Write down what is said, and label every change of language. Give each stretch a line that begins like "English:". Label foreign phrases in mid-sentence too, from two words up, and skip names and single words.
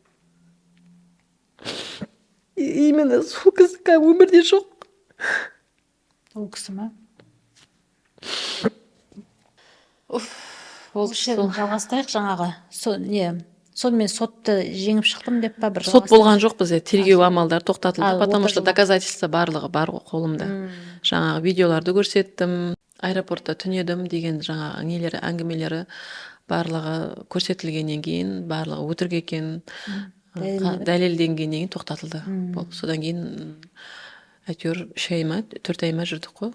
Kazakh: Именно сол кісі өмірде жоқ. Ол кісі ма? Ол жалғастырайық жаңағы. Сонымен сотты жеңіп шықтым деп па бір сот болған жоқ бізде, тергеу амалдары тоқтатылды,
Russian: потому что доказательства
Kazakh: барлығы бар ғой қолымда. Жаңағы видеоларды көрсеттім, аэропортта түнедім деген жаңағы нелері, әңгімелері барлығы көрсетілгеннен кейін, барлығы өтірік екен, дәлелденгеннен кейін тоқтатылды. Содан кейін әйтеуір 3 ай ма, 4 ай ма жүрдік қой.